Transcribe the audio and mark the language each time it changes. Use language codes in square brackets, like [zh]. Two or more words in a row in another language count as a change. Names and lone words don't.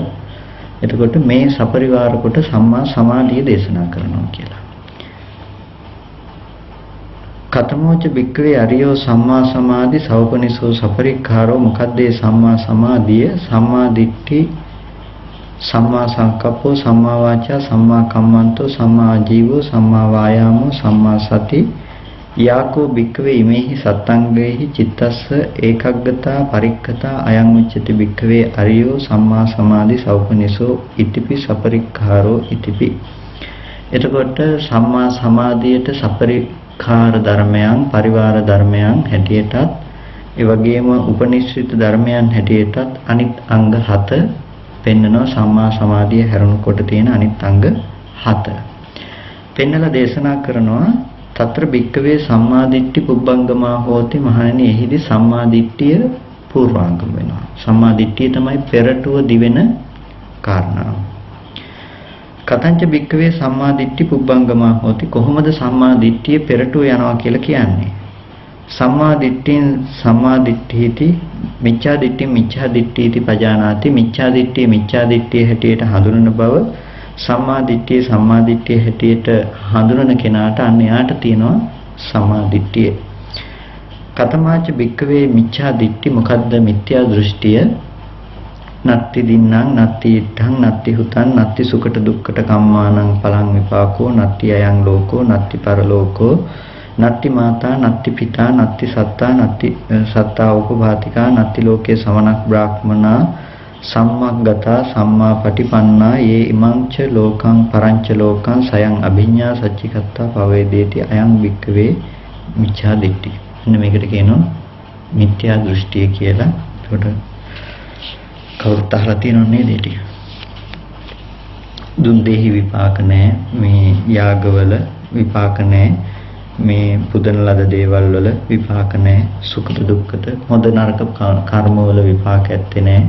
[si] එතකොට මේ සපරිවාර කොට සම්මා සමාධිය දේශනා කරනවා කියලා. [pi] කතමෝච භික්ඛවේ අරියෝ සම්මා සමාධි සෞපනිසෝ සපරික්ඛාරෝ [si] මොකද්ද සම්මා සමාධිය? [pi] සම්මා දිට්ඨි, සම්මා සංකප්පෝ, සම්මා වාචා, සම්මා කම්මන්තෝ, සම්මා ආජීවෝ, සම්මා වායාමෝ, සම්මා සති යාකෝ භික්ඛවේ ඉමේහි සත්තංගේහි චිත්තස්ස ඒකග්ගතා පරික්ඛතා අයං උච්චති භික්ඛවේ අරියෝ සම්මා සමාධි සෞපනිසෝ ඉතිපි සපරික්ඛාරෝ ඉතිපි. [si] එතකොට සම්මා සමාධියට සපරික්ඛාර ධර්මයන් පරිවාර ධර්මයන් හැටියටත් ඒ වගේම උපනිශ්‍රිත ධර්මයන් හැටියටත් අනිත් අංග 7 පෙන්නනවා. සම්මා සමාධිය හැරුණකොට තියෙන අනිත් අංග 7 පෙන්නලා දේශනා කරනවා. [pi] తත්‍ර භික්කවේ සම්මාදිට්ඨි පුබ්බංගමා හෝති. [si] මහණෙනි එහිදී සම්මාදිට්ඨිය පූර්වාංගම වෙනවා. සම්මාදිට්ඨිය තමයි පෙරටුව දිවෙන කාරණාව. [pi] කතංච භික්කවේ සම්මාදිට්ඨි පුබ්බංගමා හෝති. [si] කොහොමද සම්මාදිට්ඨිය පෙරටුව යනවා කියලා කියන්නේ? [pi] සම්මාදිට්ඨින් සම්මාදිට්ඨීති මිච්ඡාදිට්ඨි මිච්ඡාදිට්ඨීති පජානාති. [si] මිච්ඡාදිට්ඨිය මිච්ඡාදිට්ඨිය හැටියට හඳුනන බව සම්මාදිට්ඨිය සම්මාදිට්ඨිය හැටියට හඳුනන කෙනාට අන්න යාට තියෙනවා සම්මාදිට්ඨිය. [pi] කතමාච භික්කවේ මිච්ඡාදිට්ඨි [si] මොකද්ද මිත්‍යා දෘෂ්ටිය? [pi] නත්ති දින්නම් නත්ති ඉත්තං නත්ති හුතං නත්ති සුකට දුක්කට කම්මානං පලං විපාකෝ නත්ති අයං ලෝකෝ නත්ති පරලෝකෝ නත්ති මාතා නත්ති පිතා නත්ති සත්තා නත්ති සත්තා උපභාතිකා නත්ති ලෝකේ සමනක් බ්‍රාහ්මනා සම්මග්ගතා සම්මා පටිපන්නා යේ ඉමංච ලෝකං පරංච ලෝකං සයං අභිඤ්ඤා සච්චිකත්තා පවේදේති අයං වික්කවේ මිච්ඡා දිට්ඨි. [si] එන්න මේකට කියනවා මිත්‍යා දෘෂ්ටිය කියලා. ඒකට කවුරුත් අහලා තියෙනව නේද ඒ ටික? දුන් දෙහි විපාක නැහැ, මේ යාගවල විපාක නැහැ, මේ පුදන ලද දේවල් වල විපාක නැහැ, සුඛ දුක්ඛත හොඳ නරක කර්ම වල විපාක ඇත්තේ නැහැ.